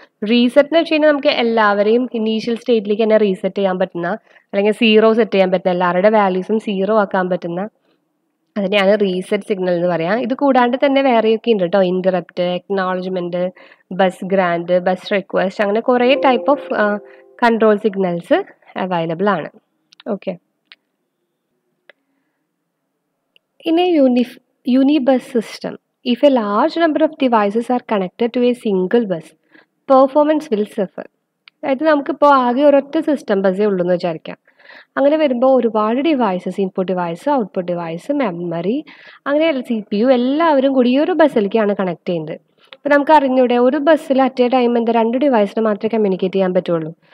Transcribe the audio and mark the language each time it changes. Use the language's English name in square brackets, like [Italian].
[Malayalam] Reset എന്ന് വെച്ച് കഴിഞ്ഞാൽ നമുക്ക് എല്ലാവരെയും ഇനീഷ്യൽ സ്റ്റേറ്റിലേക്ക് തന്നെ റീസെറ്റ് ചെയ്യാൻ പറ്റുന്ന, അല്ലെങ്കിൽ 0 സെറ്റ് ചെയ്യാൻ പറ്റുന്ന, എല്ലാവരുടെ വാല്യൂസും 0 ആക്കാൻ പറ്റുന്ന അതിനെയാണ് റീസെറ്റ് സിഗ്നൽ എന്ന് പറയാം. ഇത് കൂടാണ്ട് തന്നെ വേറെയൊക്കെ ഉണ്ട് കേട്ടോ, interrupt, acknowledgement, bus grand, bus request, അങ്ങനെ കുറേ type of control signals available ആണ്. [English] Okay, in a unibus system, if a large number of devices are connected to a single bus, performance will suffer. [Malayalam] അതായത് നമുക്കിപ്പോൾ ആകെ ഒരൊറ്റ system ബസ്സേ ഉള്ളൂ എന്ന് വിചാരിക്കാം. അങ്ങനെ വരുമ്പോൾ ഒരുപാട് devices, input device, output device, memory, അങ്ങനെ CPU എല്ലാവരും കൂടി ഈ ഒരു ബസ്സിലേക്കാണ് കണക്ട് ചെയ്യുന്നത്. അപ്പോൾ നമുക്ക് അറിഞ്ഞൂടെ, ഒരു ബസ്സിൽ [English] at a time [Malayalam] എന്താ 2 ഡിവൈസിന് മാത്രമേ കമ്മ്യൂണിക്കേറ്റ് ചെയ്യാൻ പറ്റുള്ളൂ.